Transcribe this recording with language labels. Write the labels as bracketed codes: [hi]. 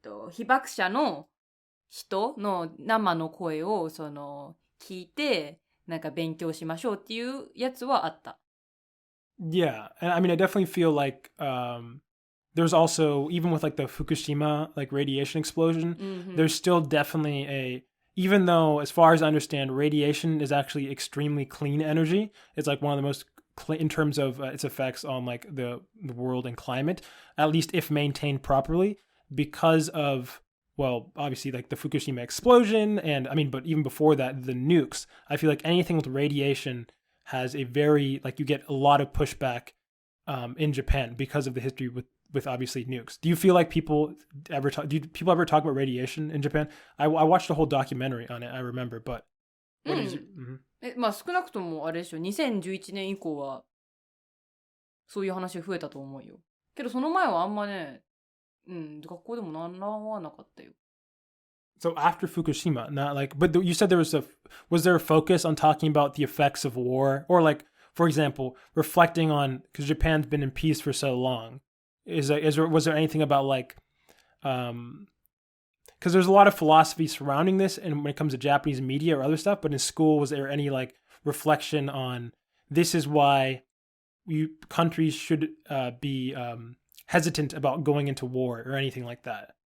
[ja] 被爆者の人の生の声を聞いてなんか勉強しましょうっていうやつはあった。 [en] Yeah, and I mean, I definitely feel like there's also, even with like the Fukushima like radiation explosion, there's still definitely even though as far as I understand, radiation is actually extremely clean energy. It's like one of the most in terms of its effects on like the world and climate, at least if maintained properly. Because of, well, obviously like the Fukushima explosion, and I mean, but even before that, the nukes, I feel like anything with radiation has a very, like you get a lot of pushback in Japan because of the history with obviously nukes. Do you feel like people ever talk about radiation in Japan? I watched a whole documentary on it, I remember, but what is it? [ja] まあ少なくともあれでしょ、2011年以降はそういう話増えたと思うよ。けどその前はあんまね、学校でも習わなかったよ。 [en] So after Fukushima, not like, but you said was there a focus on talking about the effects of war, or like, for example, reflecting on, because Japan's been in peace for so long, was there anything about like, because there's a lot of philosophy surrounding this, and when it comes to Japanese media or other stuff, but in school, was there any like reflection on this is why countries should be hesitant about going into war or anything like that?